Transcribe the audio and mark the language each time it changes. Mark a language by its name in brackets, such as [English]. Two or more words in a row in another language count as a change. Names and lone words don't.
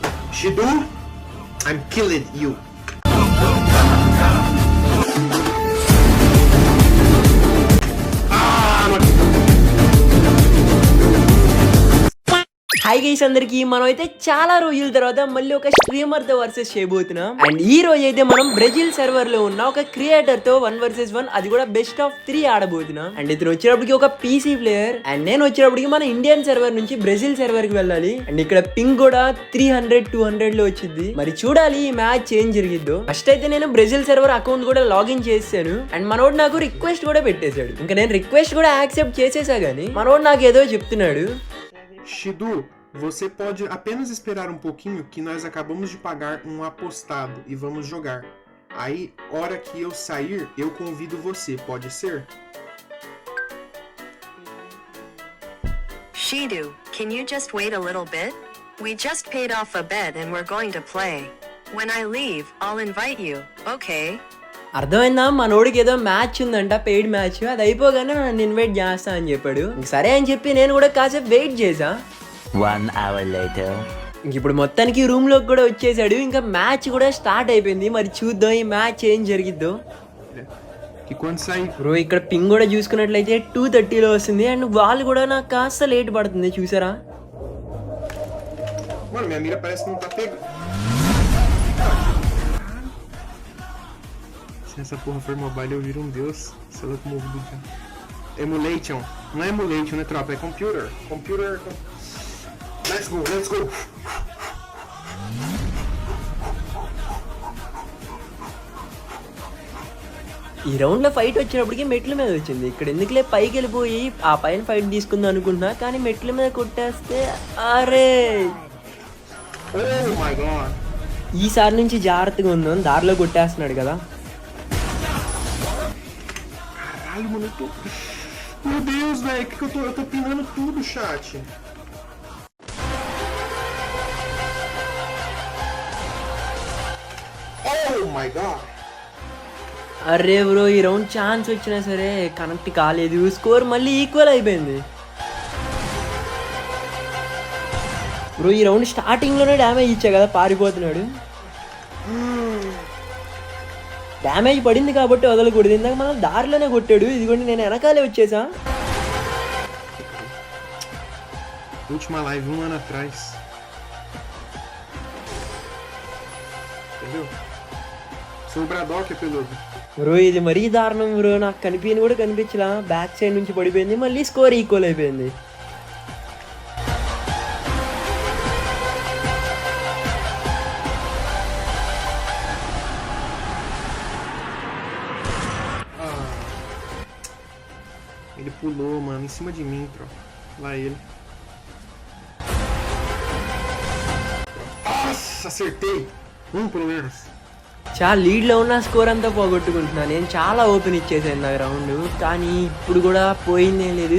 [English] Shidu, I'm killing you. hi guys [Telugu] అందరికి మనం అయితే చాలా రోజుల తర్వాత మళ్ళీ ఒక స్ట్రీమర్ తో వర్సెస్ చేయబోతున్నాం. అండ్ ఈ రోజు అయితే మనం [English] Brazil server [Telugu] లో ఉన్న ఒక క్రియేటర్ తో 1 vs 1 అది కూడా [English] best of 3 [Telugu] ఆడబోతున్నాం. అండ్ ఇతను వచ్చేటప్పటికి ఒక [English] PC player [Telugu] అండ్ నేను వచ్చేటప్పటికి మన [English] Indian server [Telugu] నుంచి [English] Brazil server [Telugu] కి వెళ్ళాలి. అండ్ ఇక్కడ పింగ్ కూడా 300-200 లో వచ్చింది. మరి చూడాలి ఈ మ్యాచ్ ఏం జరిగిద్దో. ఫస్ట్ అయితే నేను [English] Brazil server account [Telugu] కూడా లాగిన్ చేశాను అండ్ మనోడు నాకు రిక్వెస్ట్ కూడా పెట్టేశాడు. ఇంకా నేను రిక్వెస్ట్ కూడా యాక్సెప్ట్ చేసేసా గానీ మనోడు నాకు ఏదో చెప్తున్నాడు. [Portuguese] Shidu, você pode apenas esperar um pouquinho que nós acabamos de pagar um apostado e vamos jogar. Aí, hora que eu sair, eu convido você, pode ser? [English] Shidu, can you just wait a little bit? We just paid off a bet and we're going to play. When I leave, I'll invite you, okay? [Telugu] అర్థమైందా? మనోడికి ఏదో మ్యాచ్ ఉందంట, [English] paid match. [Telugu] అది అయిపోగానే నన్ను ఇన్వైట్ చేస్తా అని చెప్పాడు. సరే అని చెప్పి నేను కూడా కాసేపు వెయిట్ చేసా. [English] 1 hour later. [Telugu] ఇప్పుడు మొత్తానికి రూమ్ లోకి కూడా వచ్చేసాడు. ఇంకా మ్యాచ్ కూడా స్టార్ట్ అయిపోయింది. మరి చూద్దాం ఈ మ్యాచ్ ఏం జరిగిద్దో. [Portuguese] E quando sair? [Telugu] బ్రో ఇక్కడ పింగ్ కూడా చూసుకున్నట్లయితే 2:30లో వస్తుంది అండ్ వాళ్ళు కూడా నాకు కాస్త లేట్ పడుతుంది చూసారా. [Portuguese] Mano, minha mira parece que não tá pegando. Se essa porra for mobile, eu viro um deus. Sei lá como movido já. Emulation. Não é emulation, né, tropa? [English] É computer. Computer. Let's go, let's go. [Telugu] ఈ రౌండ్ లో ఫైట్ వచ్చినప్పటికీ మెట్ల మీద వచ్చింది. ఇక్కడ ఎందుకులే పైకి వెళ్ళిపోయి ఆ పైన ఫైట్ తీసుకుందాం అనుకుంటున్నా కానీ మెట్ల మీద కొట్టేస్తే అరే [English] Oh my god. [Telugu] ఈసారి నుంచి జాగ్రత్తగా ఉందాం. దారిలో కొట్టేస్తున్నాడు కదా. [Portuguese] Caralho, mano, eu tô... Meu Deus, velho, que eu tô pinando tudo, chat. [English] Oh my god. [Telugu] అరే బ్రో ఈ రౌండ్ ఛాన్స్ వచ్చినా సరే కనెక్ట్ కాలేదు. స్కోర్ మళ్ళీ ఈక్వల్ అయిపోయింది. బ్రో ఈ రౌండ్ స్టార్టింగ్ లోనే డ్యామేజ్ ఇచ్చా కదా, పారిపోతున్నాడు. డ్యామేజ్ పడింది కాబట్టి వదలకూడదు. ఇందాక మనం దారిలోనే కొట్టాడు. ఇదిగోండి నేను వెనకాలే వచ్చేసా. [Portuguese] Última live 1 ano atrás. Entendeu? Sou o Braddock, peludo. [Telugu] బ్రో ఇది మరీ దారుణం బ్రో. నాకు కనిపించని కూడా కనిపించలా. [English] back side [Telugu] నుంచి పడిపోయింది. మళ్ళీ స్కోర్ ఈక్వల్ అయిపోయింది. [Portuguese] Ele pulou, mano, em cima de mim, tropa. Lá ele. Nossa, acertei! Pelo menos. [Telugu] చాలా లీడ్లో ఉన్న స్కోర్ అంతా పోగొట్టుకుంటున్నాను. నేను చాలా ఓపెన్ ఇచ్చేసాను నాకు రౌండ్. కానీ ఇప్పుడు కూడా పోయిందేం లేదు.